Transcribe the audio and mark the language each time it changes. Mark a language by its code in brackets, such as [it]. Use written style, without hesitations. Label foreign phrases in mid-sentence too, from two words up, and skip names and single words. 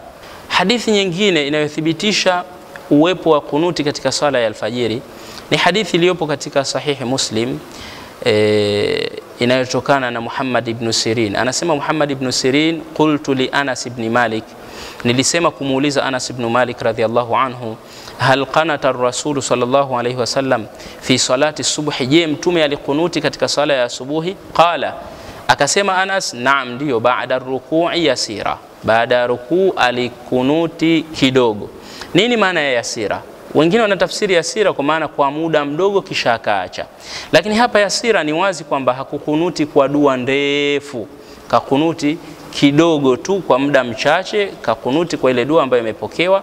[sw] Hadithi nyingine inayothibitisha uwepo wa kunuti katika sala ya alfajiri ni hadithi iliyopo katika sahihi Muslim, inayotokana na Muhammad ibn Sirin. Anasema Muhammad ibn Sirin, [ar] قلت لأنس بن مالك, [sw] nilisema kumuuliza Anas ibn Malik [ar] رضي الله عنه, هل قنت الرسول صلى الله عليه وسلم في صلاة الصبح, [sw] je mtume alikunuti katika sala ya asubuhi? Qala, akasema Anas, naam, ndio, baada [ar] ركوع يسيرا, [sw] baada rukuu alikunuti kidogo. Nini maana ya yasira? Wengine wanatafsiri yasira kwa maana kwa muda mdogo kisha akaacha, lakini hapa yasira ni wazi kwamba hakukunuti kwa dua ndefu, kakunuti kidogo tu kwa muda mchache, kakunuti kwa ile dua ambayo imepokewa.